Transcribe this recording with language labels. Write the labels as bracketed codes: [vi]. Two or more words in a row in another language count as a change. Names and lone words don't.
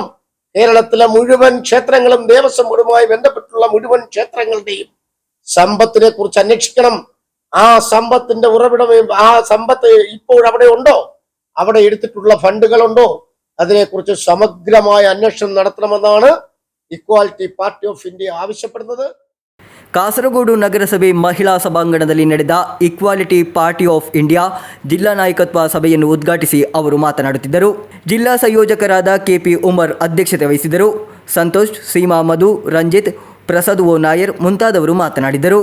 [ml] കേരളത്തിലെ മുഴുവൻ ക്ഷേത്രങ്ങളും ദേവസ്വം ബോർഡുമായി ബന്ധപ്പെട്ടുള്ള മുഴുവൻ ക്ഷേത്രങ്ങളുടെയും സമ്പത്തിനെ കുറിച്ച് അന്വേഷിക്കണം. ആ സമ്പത്തിന്റെ ഉറവിടമേ, ആ സമ്പത്ത് ഇപ്പോൾ അവിടെ ഉണ്ടോ, അവിടെ എടുത്തിട്ടുള്ള ഫണ്ടുകളുണ്ടോ, അതിനെക്കുറിച്ച് സമഗ്രമായ അന്വേഷണം നടത്തണമെന്നാണ് ഇക്വാലിറ്റി പാർട്ടി ഓഫ് ഇന്ത്യ ആവശ്യപ്പെടുന്നത്. [kn] ಕಾಸರಗೋಡು ನಗರಸಭೆ ಮಹಿಳಾ ಸಭಾಂಗಣದಲ್ಲಿ ನಡೆದ ಇಕ್ವಾಲಿಟಿ ಪಾರ್ಟಿ ಆಫ್ ಇಂಡಿಯಾ ಜಿಲ್ಲಾ ನಾಯಕತ್ವ ಸಭೆಯನ್ನು ಉದ್ಘಾಟಿಸಿ ಅವರು ಮಾತನಾಡುತ್ತಿದ್ದರು. ಜಿಲ್ಲಾ ಸಂಯೋಜಕರಾದ ಕೆಪಿ ಉಮರ್ ಅಧ್ಯಕ್ಷತೆ ವಹಿಸಿದರು. ಸಂತೋಷ್, ಸೀಮಾ ಮಧು, ರಂಜಿತ್, ಪ್ರಸಾದ್ ಓ ನಾಯರ್ ಮುಂತಾದವರು ಮಾತನಾಡಿದರು.